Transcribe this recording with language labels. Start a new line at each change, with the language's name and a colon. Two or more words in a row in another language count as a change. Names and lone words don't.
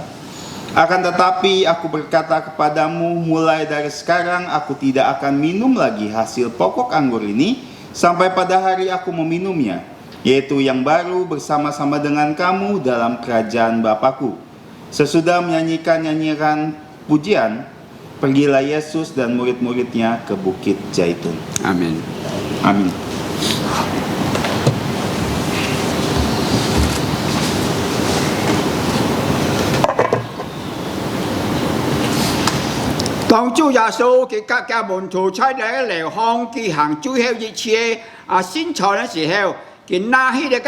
Indonesian: Akan tetapi aku berkata kepadamu, mulai dari sekarang aku tidak akan minum lagi hasil pokok anggur ini sampai pada hari aku meminumnya, yaitu yang baru bersama-sama dengan kamu dalam kerajaan Bapakku. Sesudah menyanyikan nyanyian pujian, pergilah Yesus dan murid-muridnya ke Bukit Zaitun. Amin. Amin.
Cantonese: 當主耶穌嘅各門徒出嚟嚟向佢行最後一次宣傳嘅時候，佢拿起呢個